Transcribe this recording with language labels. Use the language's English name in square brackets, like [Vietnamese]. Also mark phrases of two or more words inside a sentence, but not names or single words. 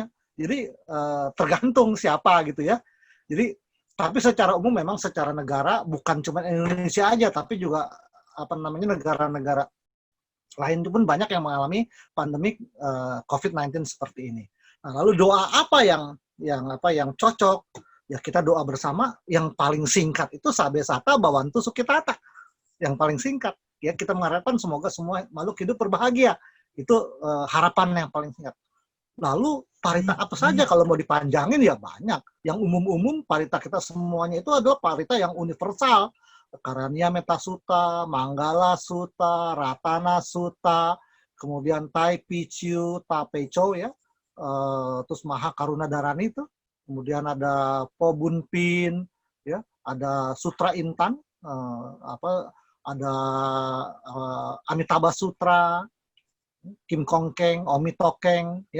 [Indonesian] Jadi tergantung siapa gitu ya. Jadi tapi secara umum memang secara negara bukan cuma Indonesia aja tapi juga negara-negara lain pun banyak yang mengalami pandemi COVID-19 seperti ini. Nah, lalu doa apa yang cocok? Ya kita doa bersama yang paling singkat itu [Pali] sabe sata bawantu sukitata. [Indonesian] Yang paling singkat ya kita mengharapkan semoga semua makhluk hidup berbahagia. Itu harapan yang paling singkat. Lalu parita apa saja kalau mau dipanjangin ya banyak. Yang umum-umum parita kita semuanya itu adalah parita yang universal. Karania Metta Sutta, Manggala Sutta, Ratana Sutta, kemudian Tai Pichu, Tapecho ya, terus Maha Karuna Dharani itu, kemudian ada Po Bun Pin, ya, ada Sutra Intan, ada Amitabha Sutra, Kim Kong Keng, Omi Tokeng, ya.